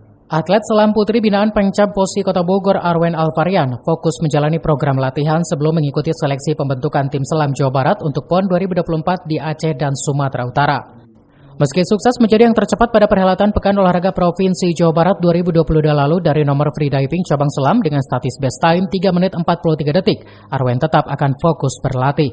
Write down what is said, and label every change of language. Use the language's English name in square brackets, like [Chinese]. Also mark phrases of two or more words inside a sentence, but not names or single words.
[Indonesian] Atlet selam putri binaan Pengcap Posi Kota Bogor Arwen Alvarian fokus menjalani program latihan sebelum mengikuti seleksi pembentukan tim selam Jawa Barat untuk PON 2024 di Aceh dan Sumatera Utara. Meski sukses menjadi yang tercepat pada perhelatan Pekan Olahraga Provinsi Jawa Barat 2022 lalu dari nomor freediving cabang selam dengan statis [English] best time [Indonesian] 3 menit 43 detik, Arwen tetap akan fokus berlatih.